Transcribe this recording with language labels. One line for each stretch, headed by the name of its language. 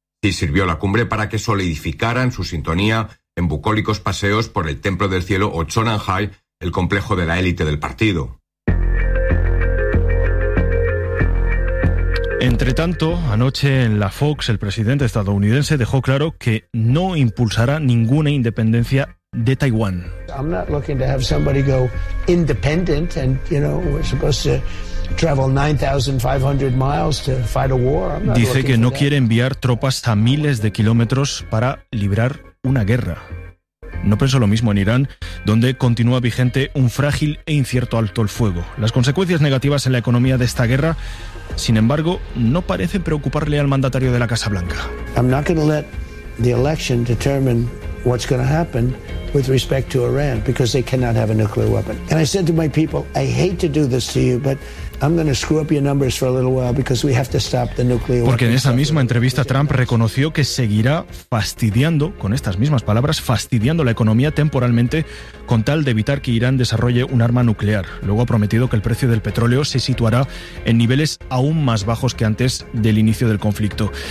Spanish: Sí sirvió la cumbre para que solidificaran su sintonía en bucólicos paseos por el Templo del Cielo o Chonanhai, el complejo de la élite del partido. Entre tanto, anoche en la Fox, el presidente estadounidense dejó claro que no impulsará ninguna independencia de Taiwán.
English: I'm not looking to have somebody go independent and, you know, we're supposed to travel 9,500 miles to fight a war.
Spanish: Dice que no quiere enviar tropas a miles de kilómetros para librar una guerra. No pensó lo mismo en Irán, donde continúa vigente un frágil e incierto alto el fuego. Las consecuencias negativas en la economía de esta guerra, sin embargo, no parece preocuparle al mandatario de la Casa Blanca.
English: I'm not going to let the election determine what's going to happen with respect to Iran, because they cannot have a nuclear weapon. And I said to my people, I hate to do this to you, but I'm going to screw up your numbers for a little while because we have to stop the nuclear weapon.
Spanish: Porque en esa misma entrevista Trump reconoció que seguirá fastidiando, con estas mismas palabras, fastidiando la economía temporalmente con tal de evitar que Irán desarrolle un arma nuclear. Luego ha prometido que el precio del petróleo se situará en niveles aún más bajos que antes del inicio del conflicto.